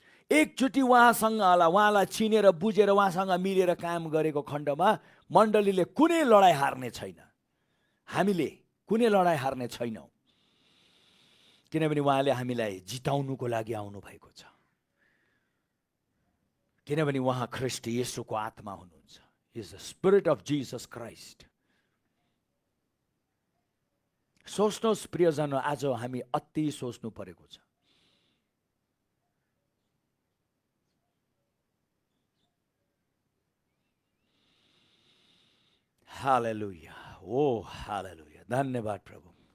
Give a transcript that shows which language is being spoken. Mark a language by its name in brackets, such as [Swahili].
[Nepali] एकचोटि उहाँलाई चिनेर बुझेर उहाँसँग मिलेर काम गरेको खण्डमा मण्डलीले कुनै लडाईँ हार्ने छैन। हामीले कुनै लडाईँ हार्ने छैनौँ, किनभने उहाँले हामीलाई जिताउनुको लागि आउनुभएको छ। किनभने उहाँ ख्रीष्ट येशूको आत्मा हुनुहुन्छ। [English] Is the spirit of Jesus Christ. [Nepali] सोच्नुहोस् प्रियजन, आज हामी अति सोच्नु परेको छ। हालेलुया, ओ हालेलुया, धन्यवाद प्रभु।